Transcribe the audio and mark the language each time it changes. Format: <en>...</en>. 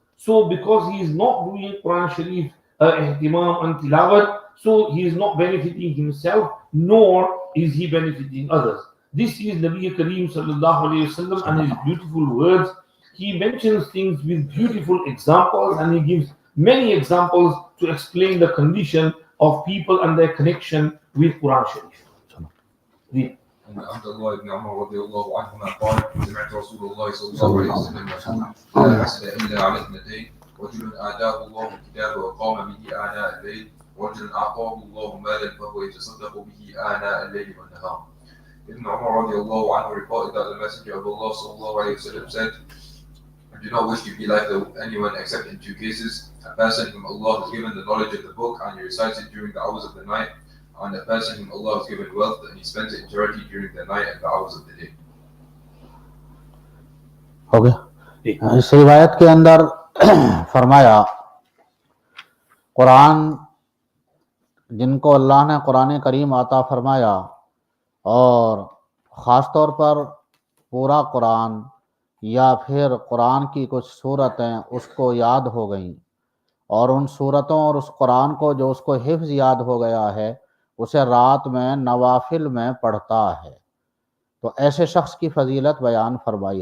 <en>So because he is not doing Quran Sharif ihtimam and tilawat, so he is not benefiting himself, nor is he benefiting others. This is Nabi Kareem sallallahu alayhi wasallam and his beautiful words. He mentions things with beautiful examples, and he gives many examples to explain the condition of people and their connection with Quran Sharif.</en> <ar>أن عبد الله بن عمر رضي الله عنهما قال سمعت رسول الله صلى الله عليه وسلم يقول لا حسد إلا على اثنتين رجل آتاه الله الكتاب وقام به آناء الليل ورجل أعطاه الله مالا فهو يتصدق به آناء الليل والنهار.</ar> <en>Ibn Umar</en> <ar>رضي الله عنه</ar> <en>reported that the Messenger of Allah</en> <ar>صلى الله عليه وسلم</ar> <en>said, I do not wish to be like anyone except in two cases: a person whom Allah has given the knowledge of the book and he recites it during the hours of the night, and a person whom Allah has given wealth and he spends it in charity during the night and the hours of the day.</en> <hi>हो गया। इस रिवायत के अंदर फरमाया कुरान जिनको अल्लाह ने कुरान करीम आता फरमाया और ख़ास तौर पर पूरा कुरान या फिर कुरान की कुछ सूरतें उसको याद हो गईं और उन सूरतों और उस कुरान को जो उसको हिफ्ज़ याद हो गया है उसे रात में नवाफिल में पढ़ता है, तो ऐसे शख्स की फजीलत बयान फरमाई।</hi>